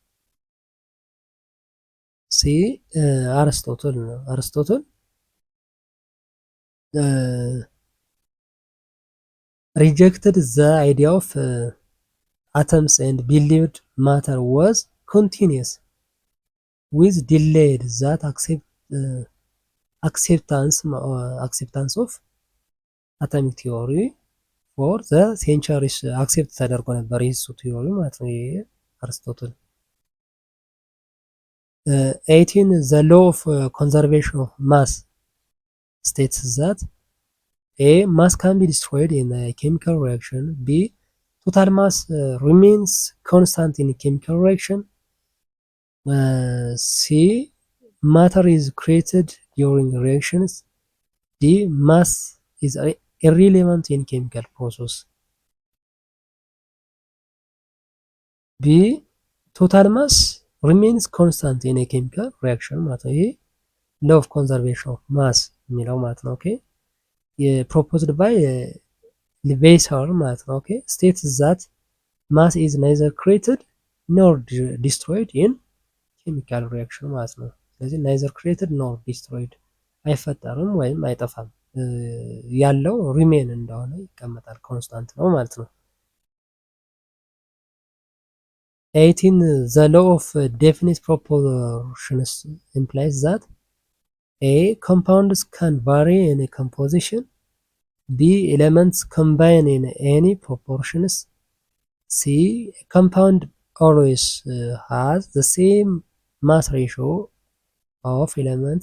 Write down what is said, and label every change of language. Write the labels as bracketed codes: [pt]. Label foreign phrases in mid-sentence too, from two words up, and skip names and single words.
[en] See, Aristotle rejected the idea of atoms and believed matter was continuous with delayed that acceptance of atomic theory for the centuries accept [am] ተደርጎ ነበር የሱ ቲዮሪ ማለት ነው። አርስቶትል [en] 18 the law of conservation of mass states that A. mass can be destroyed in a chemical reaction. B. total mass remains constant in chemical reaction. C. matter is created during reactions. D. mass is irrelevant in chemical process. B. total mass remains constant in a chemical reaction [am] ማለት ነው። ይሄ [en] law of conservation of mass [am] የሚለው ማለት ነው። ኦኬ [en] proposed by Levasseur [am] ማለት ነው። ኦኬ [en] states that mass is neither created nor destroyed in chemical reaction [am] ማለት ነው። ስለዚህ [en] neither created nor destroyed [am] አይፈጠርም ወይም አይጠፋም ያለው ሪሜን እንደሆነ ይቀመጣል ኮንስታንት ነው ማለት ነው። [en] 18 the law of definite proportions implies that A. compounds can vary in a composition. B. elements combine in any proportions. C. a compound always has the same mass ratio of elements.